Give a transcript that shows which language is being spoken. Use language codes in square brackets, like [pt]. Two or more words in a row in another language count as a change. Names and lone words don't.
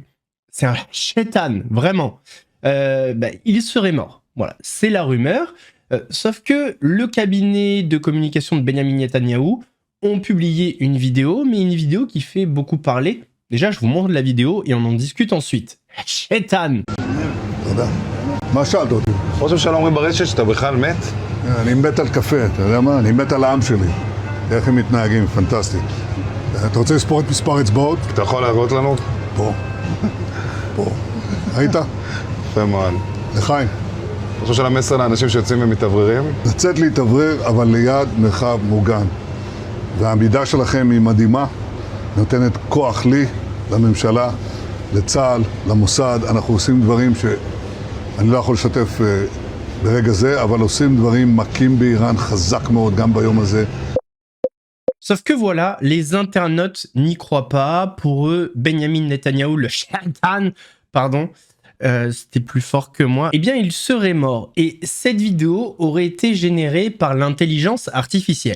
[fr] C'est un chétan, vraiment. Il serait mort. Voilà, c'est la rumeur. Sauf que le cabinet de communication de Benyamin Netanyahou ont publié une vidéo, mais une vidéo qui fait beaucoup parler. Déjà, je vous montre la vidéo et on en discute ensuite. chétan. [he] מה שאלת אותי? ראש הממשלה אומרים ברשת שאתה בכלל מת? אני מת על קפה, אתה יודע מה? אני מת על העם שלי. איך הם מתנהגים, פנטסטי. אתה רוצה לספור את מספר אצבעות? אתה יכול להראות לנו? פה. פה. היית? יפה מאוד. לחיים. אתה חושב של המסר לאנשים שיוצאים ומתאווררים? לצאת להתאוורר, אבל ליד מרחב מוגן. והעמידה שלכם היא מדהימה, נותנת כוח לי, לממשלה, לצה"ל, למוסד. אנחנו עושים דברים שאני לא יכול לשתף ברגע זה, אבל עושים דברים מכים באיראן חזק מאוד גם ביום הזה. [fr] Sauf que voilà, les internautes n'y croient pas. Pour eux, Benyamin Netanyahou, le shaitan, pardon, c'était plus fort que moi, eh bien il serait mort. Et cette vidéo aurait été générée par l'intelligence artificielle.